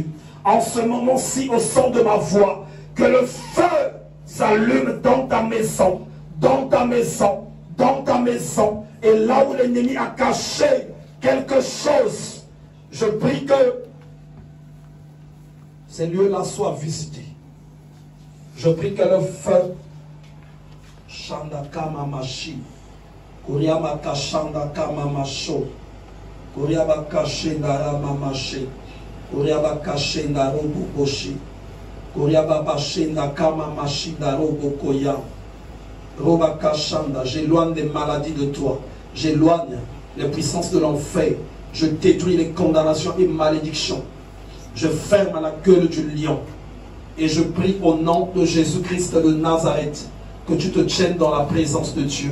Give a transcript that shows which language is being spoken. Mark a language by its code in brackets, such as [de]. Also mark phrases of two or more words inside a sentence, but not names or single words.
[fr] En ce moment-ci, au son de ma voix, que le feu s'allume dans ta maison, dans ta maison, dans ta maison. Et là où l'ennemi a caché quelque chose, je prie que ces lieux-là soient visités. Je prie que le feu Shandakama Mashi Kuriabaka Shandakama Masho Kuriabaka Shendara Mamashi Kuriabaka Shendarobo Boshi Kuriababa Shendakama Mashi Darobo Koya Robaka Shanda. J'éloigne des maladies de toi. J'éloigne les puissances de l'enfer. Je détruis les condamnations et malédictions. Je ferme la gueule du lion. Et je prie au nom de Jésus-Christ de Nazareth que tu te tiennes dans la présence de Dieu.